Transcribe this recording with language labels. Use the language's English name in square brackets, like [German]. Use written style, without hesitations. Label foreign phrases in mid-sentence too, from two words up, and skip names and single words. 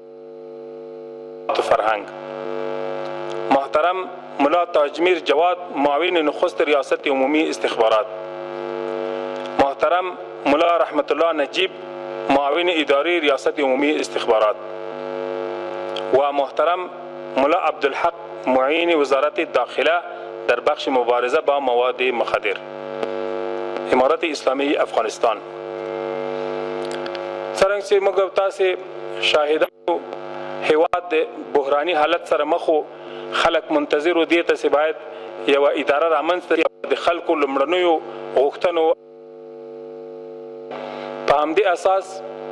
[Persian] فرهنگ، محترم مولا تاجمیر جواد معاون نخست ریاست عمومی استخبارات، محترم مولا رحمت الله نجیب معاون اداری ریاست عمومی استخبارات و محترم مولا عبدالحق معین وزارت داخله در بخش مبارزه با مواد مخدر، امارت اسلامی افغانستان. [Pashto] څرنګه چې موږ تاسو شاهدانو هیواد د بحراني حالت سره مخ وو، خلک منتظر و دې ته چې باید یوه اداره رامنځته شي د خلکو لومړنیو غوښتنو په همدې اساس